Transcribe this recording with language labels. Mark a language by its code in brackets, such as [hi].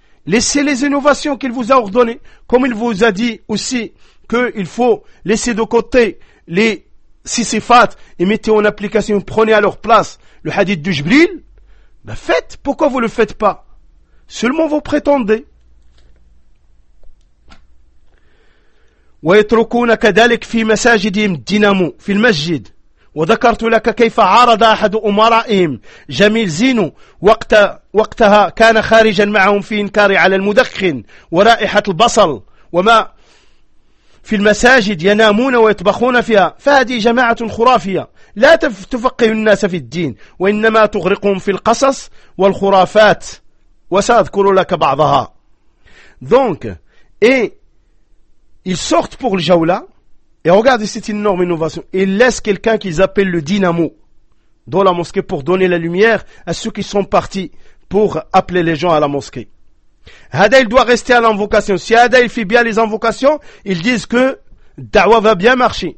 [fr] Laissez les innovations qu'il vous a ordonnées. Comme il vous a dit aussi qu'il faut laisser de côté les sisifat et mettez en application, prenez à leur place le hadith du Jibril. Faites, pourquoi vous ne le faites pas? seulement vous prétendez. [ar] ويتركون كذلك في مساجدهم دينامو في المسجد. وذكرت لك كيف عارض أحد أمرائهم جميل زينو وقتها كان خارجا معهم في إنكار على المدخن ورائحة البصل وما في المساجد ينامون ويطبخون فيها. فهذه جماعة خرافية لا تفقه الناس في الدين وإنما تغرقهم في القصص والخرافات وسأذكر لك بعضها. [fr] دونك ils sortent pour le jaula et regardez cette énorme innovation. Ils laissent quelqu'un qu'ils appellent le dynamo dans la mosquée pour donner la lumière à ceux qui sont partis pour appeler les gens à la mosquée. Hada, il doit rester à l'invocation. Si Hada, il fait bien les invocations, ils disent que Dawa va bien marcher.